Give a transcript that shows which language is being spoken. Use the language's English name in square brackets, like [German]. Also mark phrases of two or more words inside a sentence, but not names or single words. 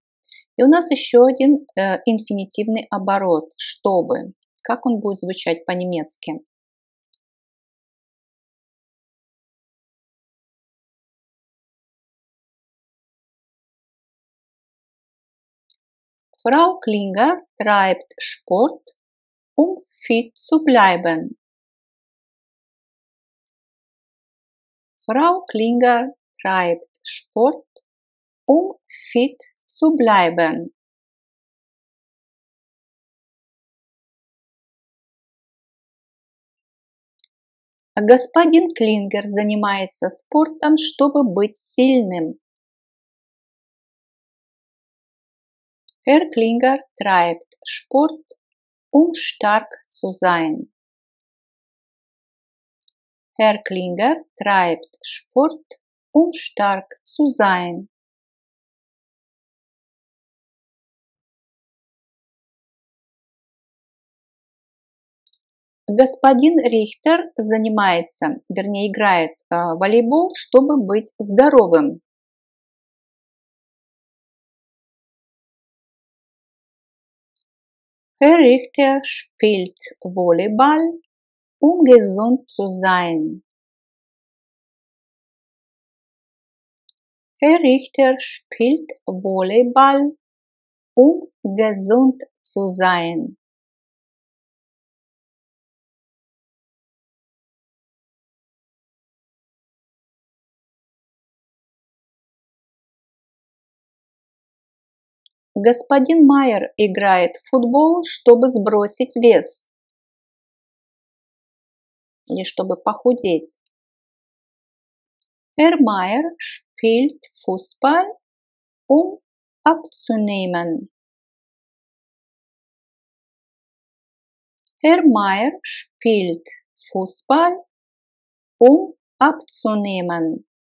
[Russian] И у нас еще один инфинитивный оборот «чтобы». Как он будет звучать по-немецки? [German] Frau Klinger treibt Sport, um fit zu bleiben. Frau Klinger treibt Sport, um fit zu bleiben. [Russian] Господин Клингер занимается спортом, чтобы быть сильным. [German] Herr Klinger treibt Sport, um stark zu sein. Herr Klinger treibt Sport, um stark zu sein. [Russian] Господин Рихтер занимается, вернее, играет в волейбол, чтобы быть здоровым. [German] Herr Richter spielt Volleyball, um gesund zu sein. Herr Richter spielt Volleyball, um gesund zu sein. [Russian] Господин Майер играет в футбол, чтобы сбросить вес или чтобы похудеть. [German] Herr Meier spielt Fußball, um abzunehmen. Herr Meier spielt Fußball, um abzunehmen.